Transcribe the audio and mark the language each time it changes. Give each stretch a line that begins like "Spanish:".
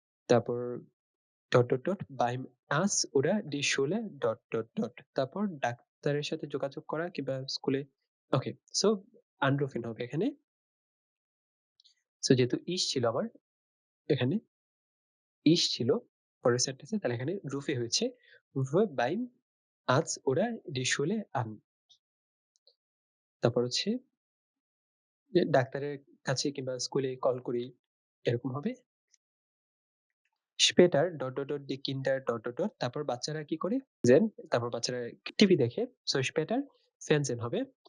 Bangla: তারপর
German: beim Arzt oder die Schule
Bangla: তারপর ডাক্তারের সাথে যোগাযোগ করা কিংবা স্কুলে ওকে সো anrufen হবে এখানে। সো যেহেতু ich ছিল আমার এখানে ich ছিল পরের সেন্টেন্সে তাহলে এখানে rufe হয়েছে।
German: rufe beim Arzt oder die Schule an।
Bangla: তারপর হচ্ছে যে ডাক্তারের কাছে কিংবা স্কুলে কল করি এরকম হবে।
German: Später die Kinder
Bangla: তারপর বাচ্চারা কি করে? Sehen তারপর বাচ্চারা টিভি দেখে। সো später Fernsehen হবে।